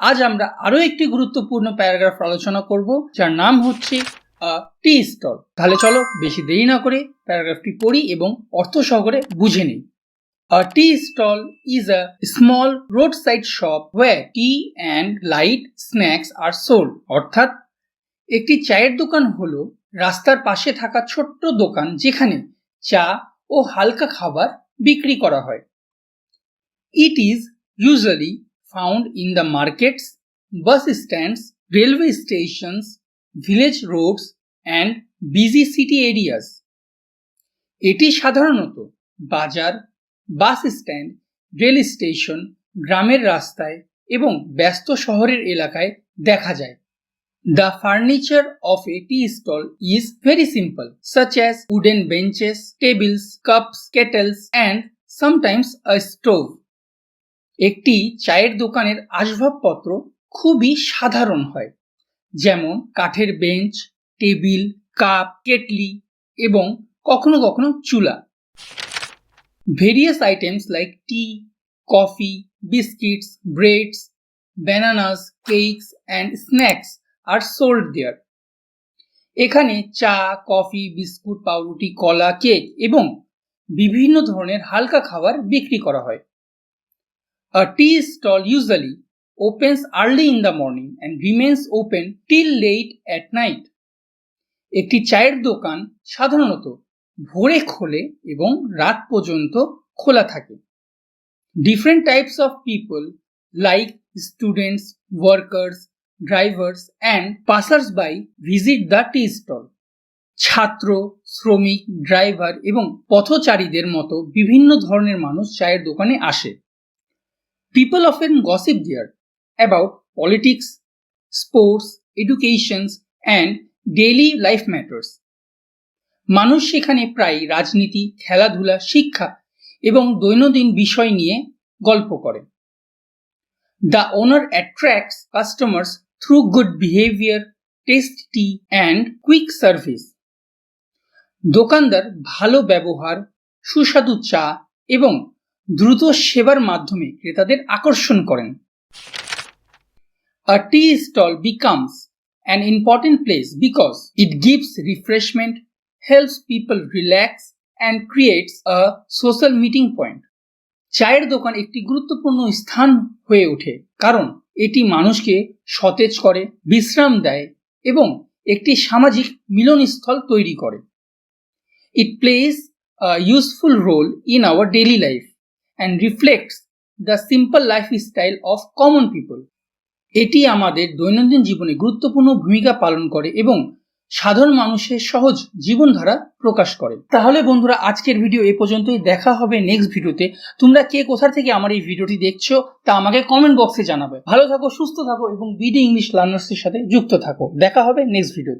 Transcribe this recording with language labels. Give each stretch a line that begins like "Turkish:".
Bangla: আজ আমরা আরো একটি গুরুত্বপূর্ণ প্যারাগ্রাফ আলোচনা করব, যার নাম হচ্ছে টি স্টল। তাহলে চলো বেশি দেরি না করে প্যারাগ্রাফটি পড়ি এবং অর্থ সহকারে বুঝে নিই।
English: A tea stall is a small roadside shop where tea and light snacks are sold.
Bangla: অর্থাৎ একটি চায়ের দোকান হলো রাস্তার পাশে থাকা ছোট্ট দোকান যেখানে চা ও হালকা খাবার বিক্রি করা হয়।
English: It is usually found in the markets, bus stands, railway stations, village roads and busy city areas.
Bangla: এটি সাধারণত বাজার, বাস স্ট্যান্ড, রেল স্টেশন, গ্রামের রাস্তায় এবং ব্যস্ত শহরের এলাকায় দেখা যায়।
English: The furniture of a tea stall is very simple, such as wooden benches, tables, cups, kettles and sometimes a stove.
Bangla: একটি চায়ের দোকানের আসবাবপত্র খুবই সাধারণ হয়, যেমন কাঠের বেঞ্চ, টেবিল, কাপ, কেটলি এবং কখনো কখনো চুলা।
English: Various items like tea, coffee, biscuits, breads, bananas, cakes and snacks are sold there.
Bangla: এখানে চা, কফি, বিস্কুট, পাউরুটি, কলা, কেক এবং বিভিন্ন ধরনের হালকা খাবার বিক্রি করা হয়।
English: A tea stall usually opens early in the morning and remains open till late at night.
Bangla: একটি চায়ের দোকান সাধারণত ভোরে খোলে এবং রাত পর্যন্ত খোলা থাকে।
English: Different types of people like students, workers, drivers and passers-by visit the tea stall.
Bangla: ছাত্র, শ্রমিক, ড্রাইভার এবং পথচারীদের মতো বিভিন্ন ধরনের মানুষ চায়ের দোকানে আসে।
English: People often gossip there about politics, sports, education and daily life matters.
Bangla: মানুষ সেখানে প্রায় রাজনীতি, খেলাধুলা, শিক্ষা এবং দৈনন্দিন বিষয় নিয়ে গল্প করে।
English: The owner attracts customers through good behavior, tasty tea and quick service.
Bangla: দোকানদার ভালো ব্যবহার, সুস্বাদু চা এবং দ্রুত সেবার মাধ্যমে ক্রেতাদের আকর্ষণ করেন।
English: A tea stall becomes an important place because it gives refreshment, helps people relax and creates a social meeting point.
Bangla: চায়ের দোকান একটি গুরুত্বপূর্ণ স্থান হয়ে ওঠে কারণ এটি মানুষকে সতেজ করে, বিশ্রাম দেয় এবং একটি সামাজিক মিলনস্থল তৈরি করে।
English: It plays a useful role in our daily life and reflects the simple lifestyle of common people.
Bangla: এটি আমাদের দৈনন্দিন জীবনে গুরুত্বপূর্ণ ভূমিকা পালন করে এবং সাধারণ মানুষের সহজ জীবনধারা প্রকাশ করে। তাহলে বন্ধুরা, আজকের ভিডিও এ পর্যন্তই। দেখা হবে নেক্সট ভিডিওতে। তোমরা কে কোথা থেকে আমার এই ভিডিওটি দেখছো তা আমাকে কমেন্ট বক্সে জানাবে। ভালো থাকো, সুস্থ থাকো এবং বিডি ইংলিশ লার্নার্সের সাথে যুক্ত থাকো। দেখা হবে নেক্সট ভিডিওতে।